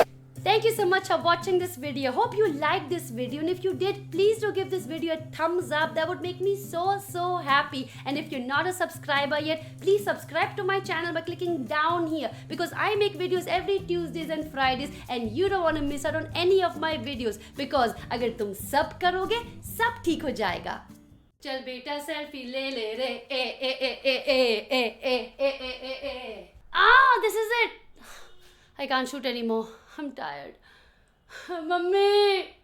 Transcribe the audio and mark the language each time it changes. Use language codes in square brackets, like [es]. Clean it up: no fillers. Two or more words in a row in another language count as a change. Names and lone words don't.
[en] Thank you so much for watching this video. Hope you liked this video, and if you did, please do give this video a thumbs up. That would make me so happy. And if you're not a subscriber yet, please subscribe to my channel by clicking down here, because I make videos every Tuesdays and Fridays and you don't want to miss out on any of my videos, because [hi] अगर तुम सब करोगे सब ठीक हो जाएगा. चल बेटा सेल्फी ले ले रे ए ए ए ए ए ए ए ए ए ए. [en] Ah, this is it. I can't shoot anymore. I'm tired. Mummy!